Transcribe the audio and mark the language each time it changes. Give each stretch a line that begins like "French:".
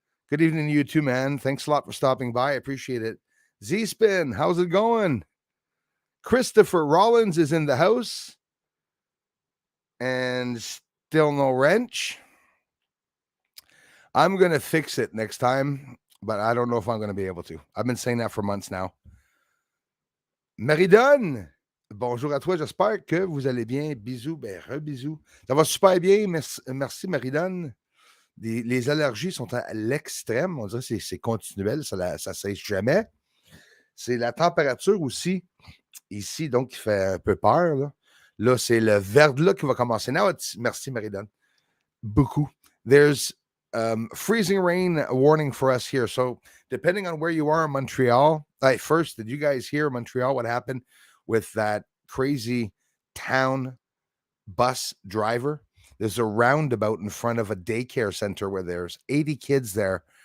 English: Good evening to you too, man. Thanks a lot for stopping by. I appreciate it. Z-Spin, how's it going? Christopher Rollins is in the house. And still no wrench. I'm going to fix it next time, but I don't know if I'm going to be able to. I've been saying that for months now.
French: Maridonne, bonjour à toi. J'espère que vous allez bien. Bisous, bisous. Ça va super bien. Merci Maridonne. Les allergies sont à l'extrême. On dirait que c'est continuel. Ça ne cesse jamais. C'est la température aussi. Ici, donc, qui fait un peu peur. Là, c'est le verglas qui va commencer. Merci, Maridonne. Beaucoup.
English: There's freezing rain warning for us here. So depending on where you are in Montreal, first, did you guys hear Montreal, what happened with that crazy town bus driver? There's a roundabout in front of a daycare center where there's 80 kids there.